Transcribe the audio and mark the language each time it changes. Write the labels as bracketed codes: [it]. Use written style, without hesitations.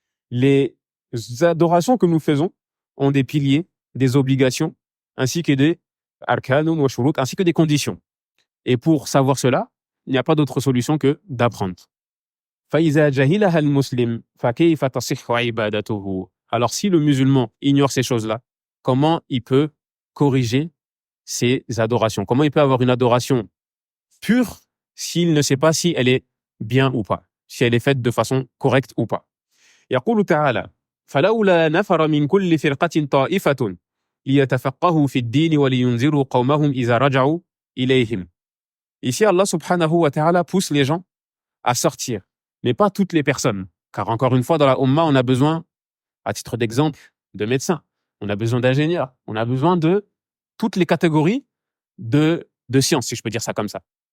[fr] Les adorations que nous faisons ont des piliers, des obligations, ainsi que des [ar] arkanun wa shurut, [fr] ainsi que des conditions. Et pour savoir cela, il n'y a pas d'autre solution que d'apprendre. [ar] فإذا جهلها المسلم فكيف تصح عبادته. [fr] Alors si le musulman ignore ces choses-là, comment il peut corriger ses adorations? Comment il peut avoir une adoration pure s'il ne sait pas si elle est bien ou pas, si elle est faite de façon correcte ou pas? [ar] يقول تعالى: فلولا نفر من كل فرقة طائفة ليتفقهوا في الدين ولينذروا قومهم إذا رجعوا إليهم. [fr] Ici, Allah subhanahu wa ta'ala pousse les gens à sortir, mais pas toutes les personnes. Car encore une fois, dans la Ummah, on a besoin, à titre d'exemple, de médecins, on a besoin d'ingénieurs, on a besoin de toutes les catégories de sciences, si je peux dire ça comme ça.